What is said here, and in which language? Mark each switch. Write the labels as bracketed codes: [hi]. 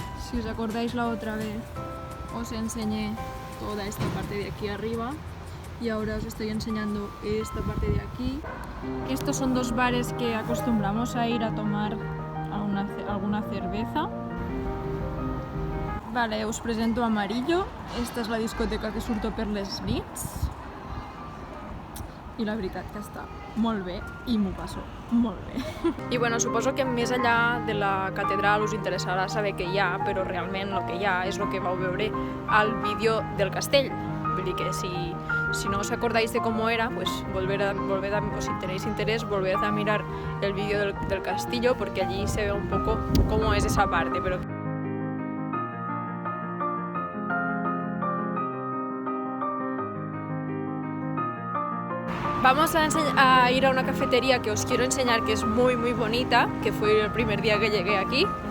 [es] Si os acordáis la otra vez os enseñé toda esta parte de aquí arriba y ahora os estoy enseñando esta parte de aquí. Estos son 2 bares que acostumbramos a ir a tomar alguna cerveza. [ca] Vale, us presento Amarillo. Esta és la discoteca que surto per les nits i la veritat que està molt bé i m'ho passo molt bé. I bueno, suposo que més enllà de la catedral us interessarà saber què hi ha, però realment el que hi ha és el que vau veure al vídeo del castell. Vull dir que [es] si no os acordáis de cómo era, pues volved a, o si tenéis interés, volved a mirar el vídeo del castillo, porque allí se ve un poco cómo es esa parte. Pero vamos a ir a una cafetería que os quiero enseñar, que es muy bonita, que fue el primer día que llegué aquí.